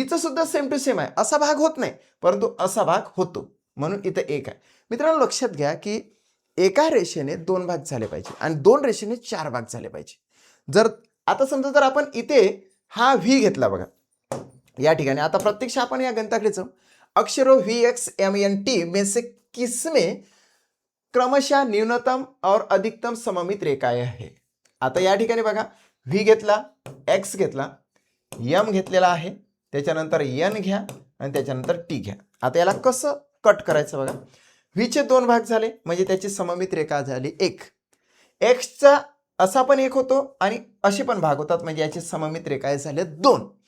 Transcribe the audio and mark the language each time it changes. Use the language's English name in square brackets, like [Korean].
[Marathi] इथं सुद्धा same to same आहे, असा भाग होत नाही, परंतु असा भाग होतो, म्हणून इथं एक आहे. मित्रांनो लक्षात घ्या की एका रेषेने दोन भाग झाले पाहिजे आणि दोन रेषेने चार भाग झाले पाहिजे. जर आता समजा जर आपण इथे हा व्ही घेतला बघा या ठिकाणी, आता प्रत्यक्ष आपण या गणिताकडे जाऊ. [Hindi] अक्षरों VXMNT में से किसमें क्रमशः न्यूनतम और अधिकतम सममित रेखाएं है. [Marathi] आता या ठिकाणी बघा, व्ही घेतला, एक्स घेतला, एम घेतलेला आहे, त्याच्यानंतर एन घ्या आणि त्याच्यानंतर टी घ्या. आता याला कसं कट करायचं बघा. व्हीचे दोन भाग झाले म्हणजे त्याची सममित रेखा झाली एक. एक्सचा असा पण एक होतो आणि असे पण भाग होतात, म्हणजे याची सममित रेखा झाले दोन.